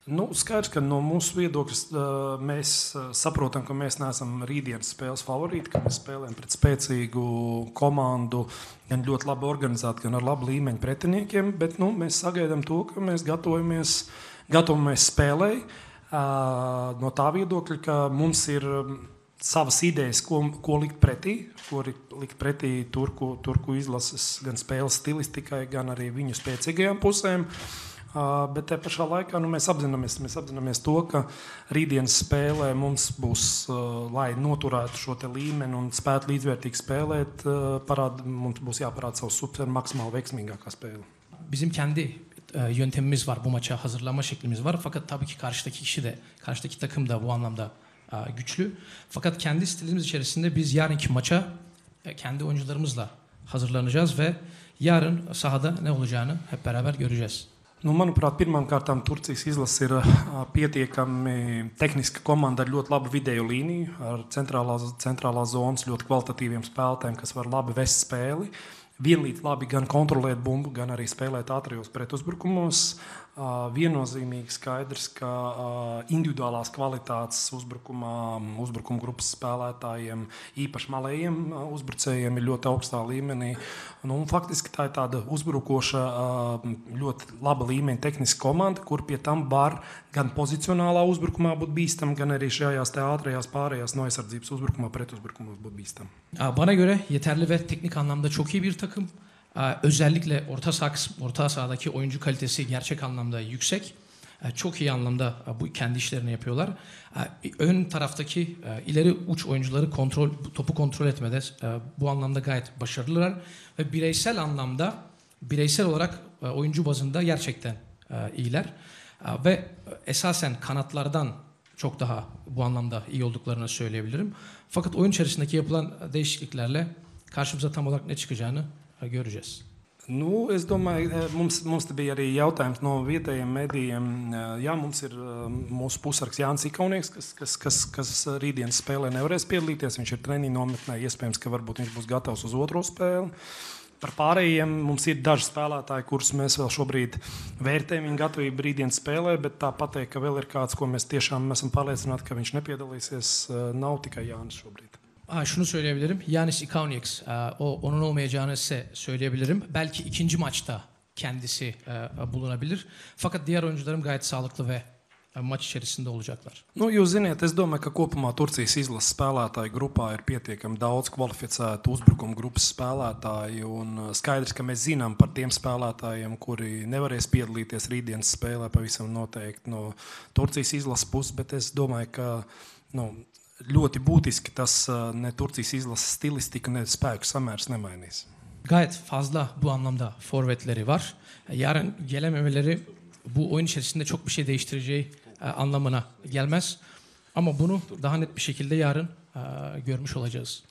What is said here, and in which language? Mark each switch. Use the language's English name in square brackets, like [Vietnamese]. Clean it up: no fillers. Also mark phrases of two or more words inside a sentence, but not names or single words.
[Latvian] Nu, skaidrs, ka no mūsu viedokļa mēs saprotam, ka mēs neesam rītdienas spēles favorīti, ka mēs spēlējam pret spēcīgu komandu, gan ļoti labi organizētu, gan ar labu līmeņu pretiniekiem, bet mēs sagaidām to, ka mēs gatavojamies spēlei no tā viedokļa, ka mums ir savas idejas, ko likt pretī turku izlases gan spēles stilistikai, gan arī viņu spēcīgajām pusēm. Bet te pašā laikā mēs apzināmies to, ka rītdienas spēlē mums būs, lai noturētu šo līmeni un spētu līdzvērtīgi spēlēt, mums būs jāparāda savs super maksimāli veiksmīgākā spēle. [Turkish] Bizim kendi yöntemimiz var, bu maça hazırlanma şeklimiz var. Fakat tabii ki karşıdaki takım da bu anlamda güçlü. Fakat kendi stilimiz içerisinde biz yarınki maça kendi oyuncularımızla hazırlanacağız ve yarın sahada ne olacağını hep beraber göreceğiz. [Latvian] Manuprāt, pirmkārt, Turcijas izlase ir pietiekami tehniska komanda ar ļoti labu video līniju, ar centrālās zonas ļoti kvalitatīviem spēlētājiem, kas var labi vest spēli. Vienlīdz labi gan kontrolēt bumbu, gan arī spēlēt ātrajos pretuzbrukumos. Viennozīmīgi skaidrs, ka individuālās kvalitātes uzbrukuma grupas spēlētājiem, īpaši malējiem uzbrucējiem, ir ļoti augstā līmenī. Faktiski tā ir tāda uzbrukoša, ļoti laba līmeņa tehniska komanda, kur pie tam var gan pozicionālā uzbrukumā būt bīstama, gan arī šajās ātrajās pārējās no aizsardzības uzbrukumā pretuzbrukumos būt bīstama. [Turkish] Bana göre yeterli ve teknik anlamda çok iyi bir takım. Özellikle orta sahadaki oyuncu kalitesi gerçek anlamda yüksek. Çok iyi anlamda bu kendi işlerini yapıyorlar. Ön taraftaki ileri uç oyuncuları topu kontrol etmede bu anlamda gayet başarılılar ve bireysel olarak oyuncu bazında gerçekten iyiler. Ve esasen kanatlardan çok daha bu anlamda iyi olduklarını söyleyebilirim. Fakat oyun içerisindeki yapılan değişikliklerle karşımıza tam olarak ne çıkacağını göreceğiz. [Latvian] Es domāju, mums te bija arī jautājums no vietējiem medijiem. Jā, mums ir mūsu pusargs Jānis Ikaunieks, kas rītdienas spēlē nevarēs piedalīties. Viņš ir treniņu nometnē, iespējams, ka varbūt viņš būs gatavs uz otro spēli. Par pārējiem mums ir daži spēlētāji, kurus mēs vēl šobrīd vērtējam viņa gatavību rītdienas spēlē, bet tā pateikt, ka vēl ir kāds, ko mēs tiešām esam pārliecināti, ka viņš nepiedalīsies, nav tikai Jānis šobrīd. [Turkish] Şunu söyleyebilirim. Yanis Ikaunieks, onun olmayacağını size söyleyebilirim. Belki ikinci maçta kendisi bulunabilir. Fakat diğer oyuncularım gayet sağlıklı ve maç içerisinde olacaklar. [Latvian] Jūs ziniet, es domāju, ka kopumā Turcijas izlases spēlētāju grupā ir pietiekami daudz kvalificētu uzbrukuma grupas spēlētāju. Un skaidrs, ka mēs zinām par tiem spēlētājiem, kuri nevarēs piedalīties rītdienas spēlē pavisam noteikti no Turcijas izlases puses, bet es domāju, ka ļoti būtiski tas ne Turcijas izlases stilistika, ne spēku samērs nemainīs. [Turkish] Gayet fazla bu anlamda forvetleri var. Yarın gelememeleri bu oyun içerisinde çok bir şey değiştireceği anlamına gelmez. Ama bunu daha net bir şekilde yarın görmüş olacağız.